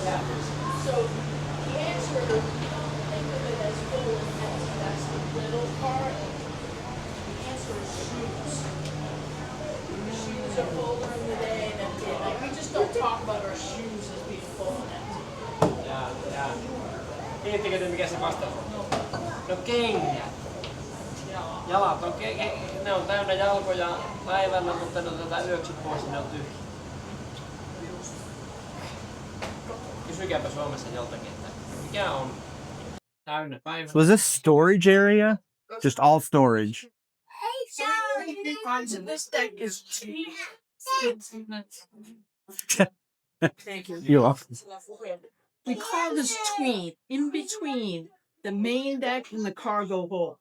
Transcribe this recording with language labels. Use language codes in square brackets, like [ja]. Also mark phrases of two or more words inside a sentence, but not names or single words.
[en] So the answer, think of it as full and empty. That's the riddle part. The answer is shoes. The shoes are full during the day and empty at night. We just don't talk about our shoes as being full and empty. [fi] Jaa. Tiedättekö te mikä se vastaus on? No kengät. Jalat on, ne on täynnä jalkoja päivällä, mutta ne otetaan yöksi pois ja ne on tyhjiä. Kysykääpä Suomessa joltakin, että mikä on täynnä päivällä. [en] Was this storage area? Just all storage. This deck is cheap. Thank you. You're welcome. We call this tween, in between the main deck and the cargo hold.